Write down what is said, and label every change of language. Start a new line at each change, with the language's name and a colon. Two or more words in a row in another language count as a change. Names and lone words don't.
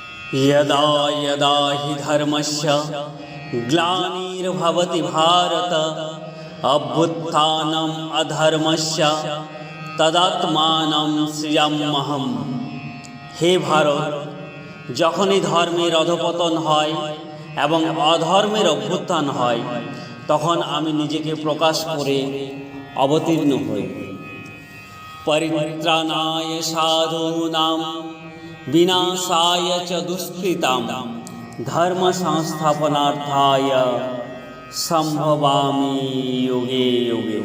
Sanskrit: यदा यदा हि धर्मस्य ग्लानिर्भवति भारत अभ्युत्थानम् अधर्मस्य तदात्मानं सृजाम्यहम्।
Hindi: हे भारत,
Bangla: যখনই ধর্মের অধঃপতন হয় এবং অধর্মের অভ্যুত্থান হয়, তখন আমি নিজেকে প্রকাশ করে অবতীর্ণ হই।
Sanskrit: পরিত্রাণায় সাধূনাং বিনাশায় চ দুষ্কৃতাম ধর্ম সংস্থাপনার্থায় সম্ভবামি যোগে যোগে।